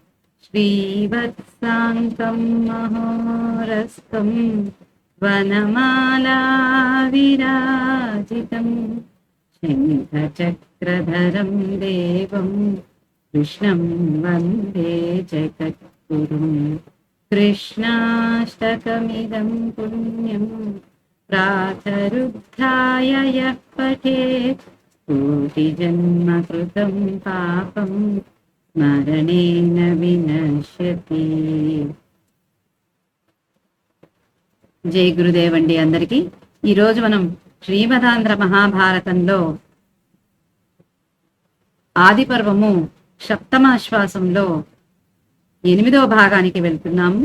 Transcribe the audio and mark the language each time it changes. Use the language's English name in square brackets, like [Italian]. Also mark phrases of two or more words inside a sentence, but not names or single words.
[Sanskrit] श्रीवत्साङ्कं महोरस्कं वनमालाविराजितं शङ्खचक्रधरं देवं कृष्णं वन्दे जगद्गुरुम्। कृष्णाष्टकमिदं पुण्यं प्रातरुद्धाय यः पठेत् कोटिजन्म कृतं पापं स्मरणेन विनश्यति। [Telugu] జై గురుదేవ్ అండి అందరికీ. ఈరోజు మనం శ్రీమదాంధ్ర మహాభారతంలో ఆది పర్వము సప్తమాశ్వాసంలో 8వ భాగానికి వెళ్తున్నాము.